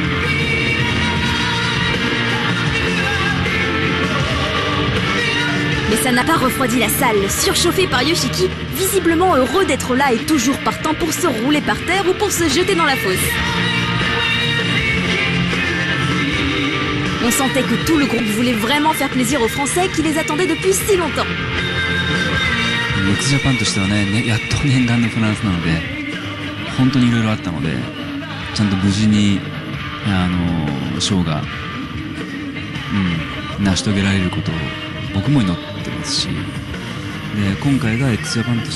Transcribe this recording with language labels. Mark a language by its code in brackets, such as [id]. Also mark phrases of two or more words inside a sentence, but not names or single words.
[fr] Mais ça n'a pas refroidi la salle, surchauffée par Yoshiki, visiblement heureux d'être là et toujours partant pour se rouler par terre ou pour se jeter dans la fosse. On sentait que tout le groupe voulait vraiment faire plaisir aux Français qui les attendaient depuis si longtemps. [ja] x ジャパンとしてはね、やっと念願のフランスなので、本当にいろいろあったので、ちゃんと無事にショーが、成し遂げられることを僕も祈ってますし、で今回が x ジャパンと